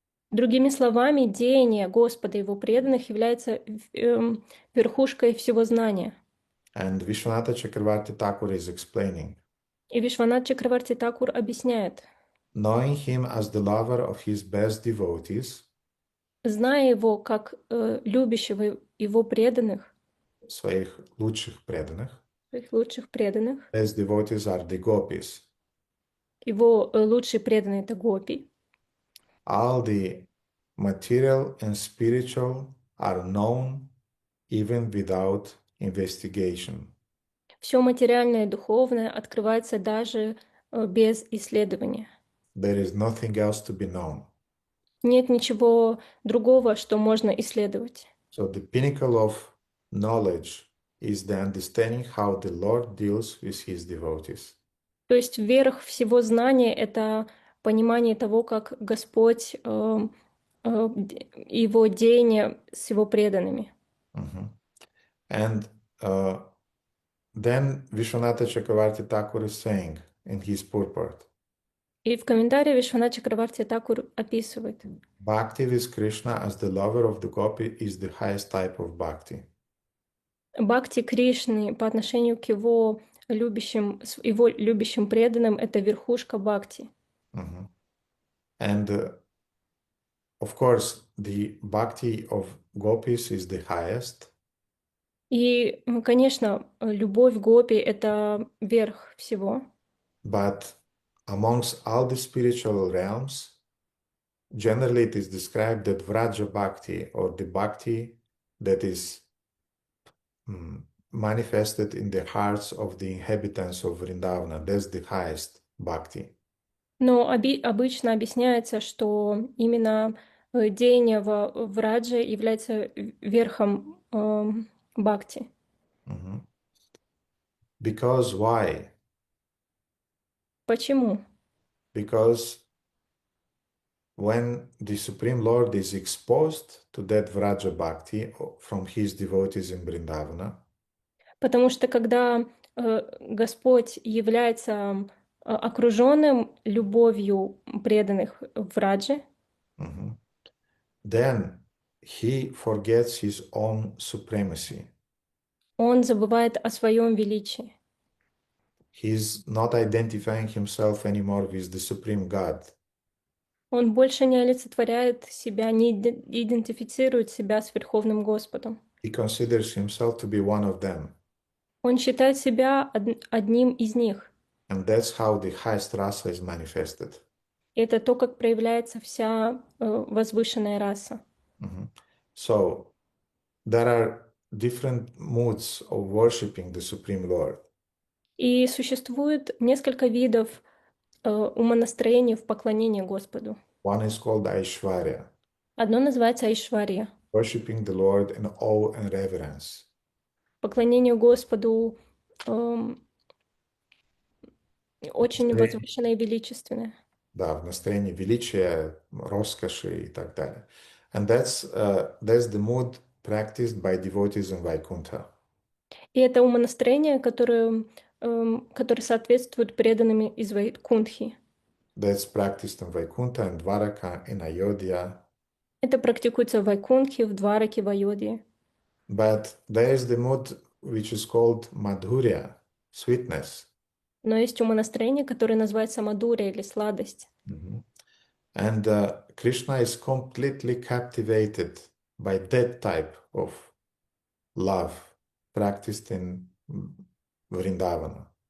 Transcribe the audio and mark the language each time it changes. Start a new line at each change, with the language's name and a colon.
Russian: Другими словами, деяние Господа и его преданных является верхушкой всего знания.
English: and Vishwanatha Chakravarti Thakur is explaining,
Russian: И Вишванат Чакраварти Такур объясняет,
English: knowing him as the lover of his best devotees,
Russian: зная его как любящего его преданных, своих лучших преданных, своих лучших преданных,
English: best devotees are the gopis.
Russian: его лучшие преданные — это гопи.
English: All the material and spiritual are known even without investigation.
Russian: Все материальное и духовное открывается даже без исследования.
English: There is nothing else to be known.
Russian: Нет ничего другого, что можно исследовать.
English: So the pinnacle of knowledge is the understanding how the Lord deals with his devotees.
Russian: То есть верх всего знания — это понимание того, как Господь его деяния с его преданными.
English: And then Vishwanatha Chakravarti Thakur is saying in his purport,
Russian: И в комментарии Вишванат Чакраварти Такур описывает:
English: Bhakti with Krishna as the lover of the gopi is the highest type of bhakti.
Russian: Бхакти Кришны по отношению к его любящим преданным — это верхушка бхакти.
English: And of course, the bhakti of gopis is the highest.
Russian: И, конечно, любовь гопи — это верх всего.
English: But amongst all the spiritual realms, generally it is described that Vraja Bhakti, or the Bhakti that is manifested in the hearts of the inhabitants of Vrindavana, that's the highest Bhakti.
Russian: Но обычно объясняется, что именно деяние в Радже является верхом бхакти.
English: Because why?
Russian: Почему?
English: Because when the Supreme Lord is exposed to that Vraja Bhakti from his devotees in Vrindavana,
Russian: потому что когда Господь является окруженным любовью преданных в Радже,
English: then he forgets his own supremacy.
Russian: он забывает о своем величии.
English: He's not identifying himself anymore with the Supreme God.
Russian: Он больше не олицетворяет себя, не идентифицирует себя с Верховным Господом.
English: He considers himself to be one of them.
Russian: Он считает себя одним из них.
English: And that's how the highest rasa is manifested.
Russian: Это то, как проявляется вся возвышенная раса.
English: So there are different moods of worshiping the Supreme Lord.
Russian: И существует несколько видов умонастроений в поклонении Господу.
English: One is called Aishwarya,
Russian: Одно называется Айшварья.
English: worshiping the Lord in awe and reverence.
Russian: Поклонение Господу очень Настроение- возвышенное и величественное. Да, в настроении величия, роскоши и так далее.
English: And that's the mood practiced by devotees in Vaikuntha.
Russian: И это умонастроение, которое соответствует преданным из Вайкунтхи.
English: That's practiced in Vaikuntha, in Dwaraka, in Ayodhya.
Russian: Это практикуется в Вайкунтхе, в Двараке, в Айодхе.
English: But there is the mood which is called Madhurya, sweetness.
Russian: Но есть умонастроение, которое называется Мадуря или сладость. Mhm.
English: And Krishna is completely captivated by that type of love practiced in Vrindavana.